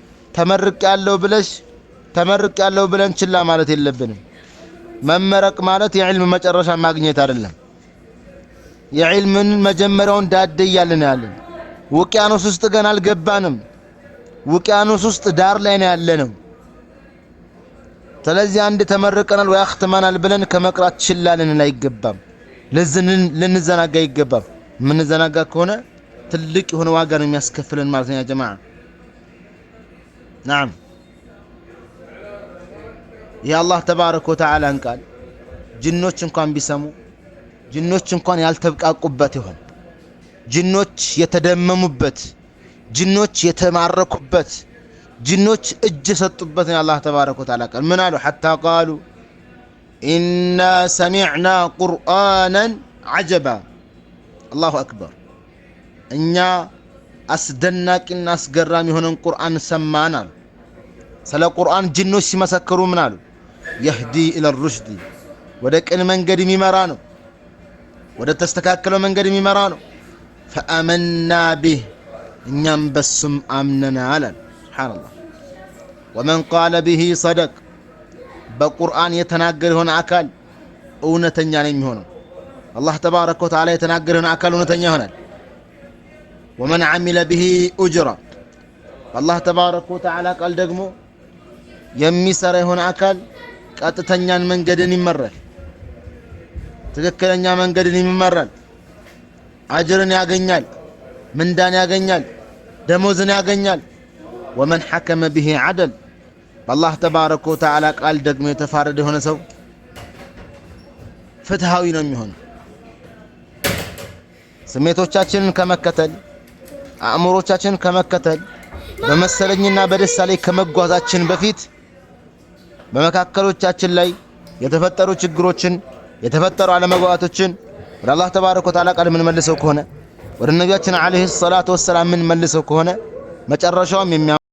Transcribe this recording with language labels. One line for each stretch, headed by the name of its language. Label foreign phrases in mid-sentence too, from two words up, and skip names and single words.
Amharic: ተመርቄያለሁ ብለን ችላ ማለት የለብንም። መመረቅ ማለት የዕልም መጨረሻ ማግኘት አይደለም። የዕልምን መጀመሪያውን ዳደ እያልን ያለን ውቅያኖስ ውስጥ ገና አልገባንም። ውቅያኖስ ውስጥ ዳር ላይ ነው ያለነው። ስለዚህ አንድ ተመርቀናል ወይ አختመናል ብለን ከመቅራት ችላ ልንል አይገባም። ልንዘናጋ አይገባም። ምንዘናጋ ከሆነ ትልቅ የሆነ ዋጋ ነው የሚያስከፍለን ማለት ነው
Arabic: يا جماعة።
Amharic: نعم
Arabic: يا الله تبارك وتعالى قال
Amharic: ጅኖች እንኳን ቢሰሙ ጅኖች እንኳን ያልተብቃቁበት ይሆን ጅኖች የተደመሙበት ጅኖች የተማረኩበት ጅኖች እጅ ሰጡበት ነው አላህ
Arabic: تبارك وتعالى
Amharic: ቃል ምን አሉ
Arabic: حتى قالوا إنا سمعنا قرآنا عجبا الله أكبر
Amharic: እኛ አስደናቂና አስገራሚ የሆነን ቁርአን ሰማናል። ስለ ቁርአን ጅኖች ሲመሰክሩ ምን አሉ?
Arabic: يهدي إلى الرشد
Amharic: ወደ ቅን መንገድ የሚመራ ነው፣ ወደ ተስተካከለው መንገድ የሚመራ ነው።
Arabic: فآمنا به
Amharic: እኛም በሱም አምነናል። ሱብሃንአላህ
Arabic: ومن قال به صدق
Amharic: በቁርአን የተናገረ የሆነ አካል እውነተኛ ነው የሚሆነው። አላህ ተባረከ ወተዓላ የተናገረ የሆነ አካል እውነተኛ ይሆናል።
Arabic: ومن عمل به أجرا الله تبارك وتعالى قال
Amharic: ደግሞ የሚሰራ የሆነ አካል ቀጥተኛን መንገድን ይመራል፣ ትክክለኛ መንገድን ይመራል፣ አጅርን ያገኛል፣ ምንዳን ያገኛል፣ ደሞዝን ያገኛል።
Arabic: ومن حكم به عدل الله تبارك وتعالى
Amharic: ቃል ደግሞ የተፋረደ የሆነ ሰው ፍትሃዊ ነው የሚሆነው። ስሜቶቻችንን ከመከተል አእምሮቻችንን ከመከተል በመሰለኝና በደስታ ላይ ከመጓዛችን በፊት በመካከሎቻችን ላይ የተፈጠሩ ችግሮችን የተፈጠሩ አለመግባባቶችን ወደ አላህ
Arabic: تبارك وتعالى
Amharic: ቃል ምን መልሰው ከሆነ ወደ ነቢያችን
Arabic: عليه الصلاة والسلام
Amharic: ምን መልሰው ከሆነ መጨረሻውም